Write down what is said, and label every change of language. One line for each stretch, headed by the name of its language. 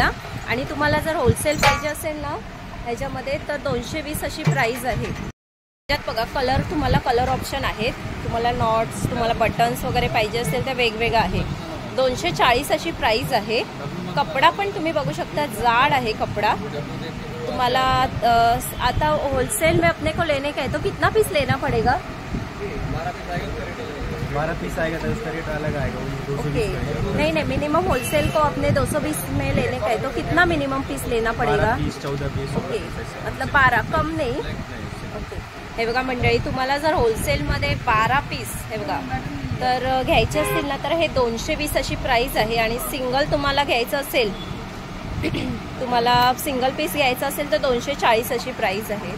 Marathi: आणि तुम्हाला जर होलसेल पाहिजे असेल ना ह्याच्यामध्ये तर 220 अशी प्राइस आहे। त्यात बघा, कलर तुम्हाला कलर ऑप्शन आहेत, तुम्हाला नॉट्स, तुम्हाला बटन्स वगैरे पाहिजे असेल तर वेगवेगळं आहे। 240 अशी प्राइस आहे। कपडा पण तुम्ही बघू शकता, जाड आहे कपड़ा। तुम्हाला आता
Hindi: होलसेल में अपने को लेने का है तो कितना पीस लेना पड़ेगा? 12 पीस आएगा तो उसका रेट अलग आएगा, 220। नहीं नहीं, मिनिमम होलसेल को अपने 220 में लेने का है तो कितना मिनिमम पीस लेना पड़ेगा? 14 पीस। ओके, मतलब 12, कम नहीं।
Marathi: ओके, हे बघा मंडळी, तुम्हाला जर होलसेलमध्ये 12 पीस हे बघा तर घ्यायचे असतील ना तर हे 220 अशी प्राइस आहे, आणि सिंगल तुम्हाला घ्यायचं असेल, तुम्हाला सिंगल पीस घ्यायचा असेल तर 240 अशी प्राइस आहे।